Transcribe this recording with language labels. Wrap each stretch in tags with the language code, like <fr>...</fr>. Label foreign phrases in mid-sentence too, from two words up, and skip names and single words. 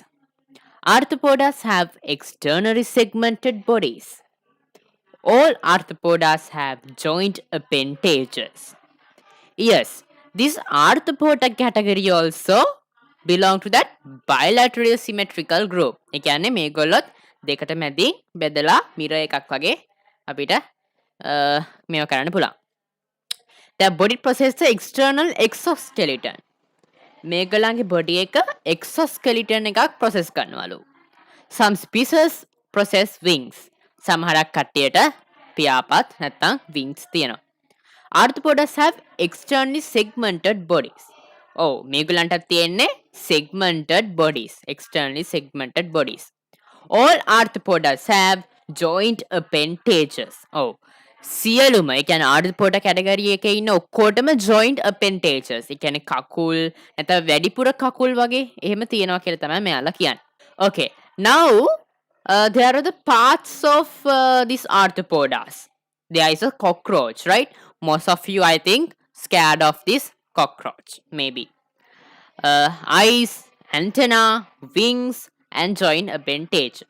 <en>Arthropods have externally segmented bodies. All arthropods have joint appendages. Yes, this arthropoda category also belong to that bilateral symmetrical group.</en> <si>ඒ කියන්නේ මේගොල්ලොත් දෙකට මැදින් බෙදලා මිරර් එකක් වගේ අපිට මේව කරන්න පුළුවන්.</si> <en>The body possess the external exoskeleton.</en> <si>මේගොල්ලන්ගේ body එක exoskeleton එකක් process කරනවලු.</si> <en>Some species possess wings.</en> <si>සමහරක් කට්ටියට පියාපත් නැත්නම් wings තියෙනවා.</si> <en>Arthropods have externally segmented bodies.</en> <si>Oh, මේගොල්ලන්ට තියෙන්නේ</si> <en>segmented bodies. Externally segmented bodies. All arthropods have joint appendages.</en> <si>Oh, සියලුම ඒ කියන්නේ</si> <en>arthropoda category</en> <si>එකේ ඉන්න ඔක්කොටම</si> <en>joint appendages.</en> <si>ඒ කියන්නේ කකුල් නැත්නම් වැඩිපුර කකුල් වගේ එහෙම තියෙනවා කියලා තමයි මෙයාලා කියන්නේ.</si> <en>Okay, now there are the parts of these arthropods. There is a cockroach, right? Most of you, I think, scared of this cockroach, maybe. Eyes, antenna, wings, and joint appendages.</en>